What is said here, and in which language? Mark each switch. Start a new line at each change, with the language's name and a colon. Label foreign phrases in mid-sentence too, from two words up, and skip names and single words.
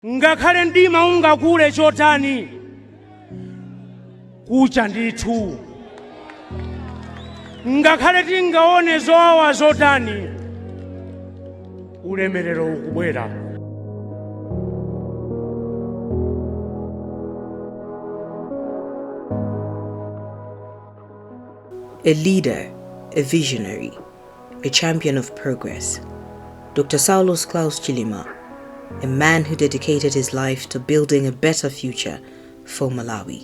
Nyanja: Ngakhale ndima ungakule chotani kucha ndithu. Ngakhale tingaone zowawa zotani ulemerero ukubwera.
English: A leader, a visionary, a champion of progress. Dr. Saulos Klaus Chilima, a man who dedicated his life to building a better future for Malawi.